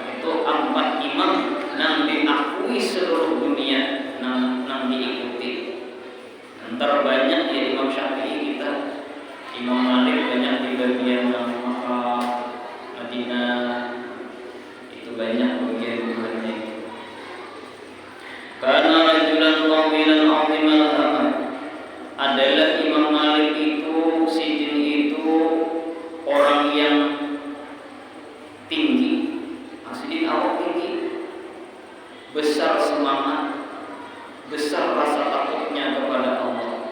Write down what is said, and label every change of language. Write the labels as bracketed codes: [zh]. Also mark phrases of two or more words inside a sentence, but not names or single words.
[id] Itu empat imam yang diakui seluruh dunia, yang diikuti. Antara banyak ya Imam Syafi'i kita, Imam Malik banyak di bagian Makkah, Madinah, itu banyak bagian-bagiannya. [bjn] Karena [ar] رجلا طويلا عظيم الهامة, [bjn] adalah Imam Malik itu, sidin itu orang yang tinggi, sidin awak tinggi, besar semangat, besar rasa takutnya kepada Allah.